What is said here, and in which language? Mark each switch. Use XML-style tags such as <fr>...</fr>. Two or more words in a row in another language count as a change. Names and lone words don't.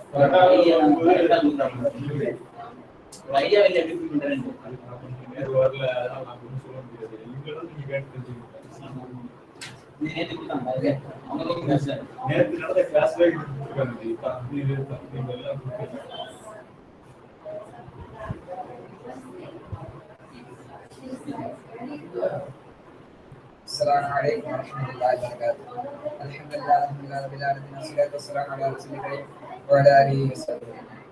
<ta>ஐடியா வெளிய எப்படி பண்றேன்னு அது வரல அதனால நான் ஒன்றும் சொல்ல முடியாது நீங்க தான் நீங்க கேட்டு தெரிஞ்சுக்கணும் நேத்து கொடுத்தாங்க அவங்களுக்கு பேசுறேன் நேத்து நடந்த கிளாஸ்ல கொடுத்துருக்காங்க இது நீங்க எல்லாம் கொடுத்துருக்காங்க</ta> <ar>السلام عليكم ورحمة الله وبركاته. الحمد لله رب العالمين والصلاة والسلام على الرسول الكريم وعلى آله وسلم.</ar>